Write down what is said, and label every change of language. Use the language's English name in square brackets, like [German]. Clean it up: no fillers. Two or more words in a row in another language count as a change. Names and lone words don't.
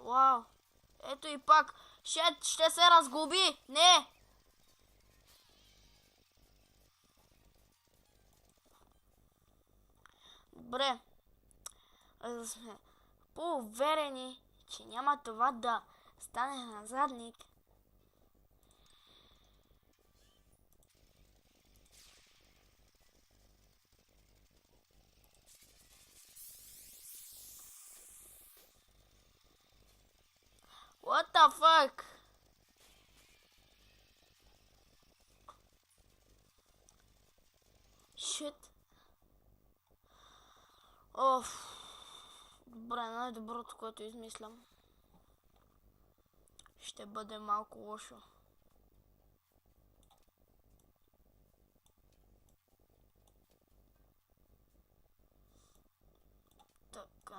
[Bulgarian] Вау. Ето и пак. Ще се разгуби. Не! Добре. За да сме по-уверени, че няма това да стане на задник. [English] What the fuck? [Bulgarian] Shit. Оф. Добре, най-доброто, което измислям, ще бъде малко лошо. Така.